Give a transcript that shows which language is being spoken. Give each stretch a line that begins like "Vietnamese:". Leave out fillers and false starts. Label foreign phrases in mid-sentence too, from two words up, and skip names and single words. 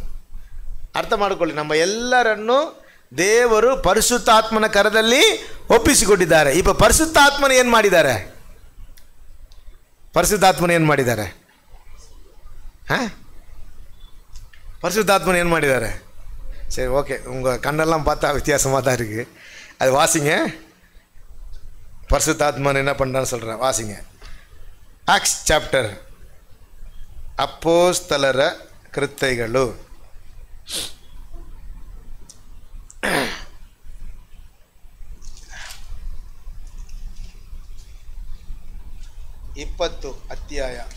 Kannada: ಅರ್ಥ ಮಾಡಿಕೊಳ್ಳಿ, ನಮ್ಮ ಎಲ್ಲರನ್ನು ದೇವರು ಪರಿಶುದ್ಧಾತ್ಮನ ಕರದಲ್ಲಿ ಒಪ್ಪಿಸಿಕೊಟ್ಟಿದ್ದಾರೆ. ಈಗ ಪರಿಶುದ್ಧಾತ್ಮನ ಏನು ಮಾಡಿದ್ದಾರೆ? ಪರಿಶುದ್ಧಾತ್ಮನ ಏನು ಮಾಡಿದ್ದಾರೆ? ಪರಿಶுத்தாத்மன் ಏನು ಮಾಡಿದ್ದಾರೆ?
Tamil: சரி, ஓகே, உங்கள் கண்ணெல்லாம் பார்த்தா வித்தியாசமாக தான் இருக்குது. அது வாசிங்க. பரிசுத்தாத்மன் என்ன பண்ணுறான்னு சொல்கிறேன், வாசிங்க.
English: Acts chapter,
Kannada: அப்போஸ்தலರ ಕೃತ್ಯಗಳು 20 ಅಧ್ಯಾಯ